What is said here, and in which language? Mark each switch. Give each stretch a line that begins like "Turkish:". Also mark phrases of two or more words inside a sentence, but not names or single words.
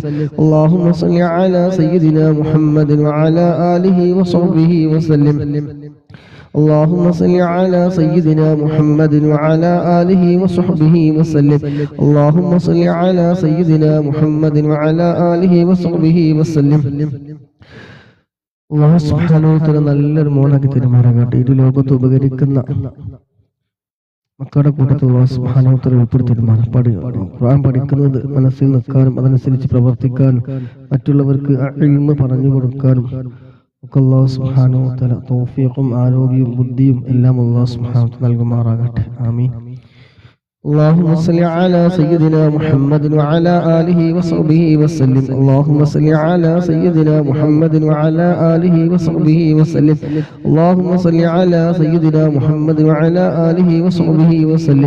Arabic: اللهم صل على سيدنا محمد وعلى آله وصحبه وسلم. اللهم صل على سيدنا محمد وعلى آله وصحبه وسلم. اللهم صل على سيدنا محمد وعلى آله وصحبه وسلم.
Malayalam: അല്ലാഹു
Arabic: سبحانه وتعالى
Malayalam: നല്ലൊരു മോനാക്കി തരുമാറാകട്ടെ. ഇത് ലോകത്ത് ഉപകരിക്കുന്ന മക്കളുടെ കൂട്ടത്തിൽ അല്ലാഹു
Arabic: سبحانه وتعالى
Malayalam: ഉൾപ്പെടുത്തിരുമാറാകട്ടെ. ഖുർആൻ പഠിക്കുന്നത് മനസ്സിൽ നിൽക്കാനും അതനുസരിച്ച് പ്രവർത്തിക്കാനും മറ്റുള്ളവർക്ക് ഇൽമ് പറഞ്ഞു കൊടുക്കാനും ഒക്കെ അല്ലാഹു
Arabic: سبحانه وتعالى
Malayalam: തൗഫീഖും ആരോഗ്യവും ബുദ്ധിയും എല്ലാം അല്ലാഹു
Arabic: سبحانه وتعالى
Malayalam: നൽകുമാറാകട്ടെ. ആമീൻ.
Arabic: اللهم صل على سيدنا محمد وعلى آله وصحبه وسلم. اللهم صل على سيدنا محمد وعلى آله وصحبه وسلم. اللهم صل على سيدنا محمد وعلى آله وصحبه وسلم.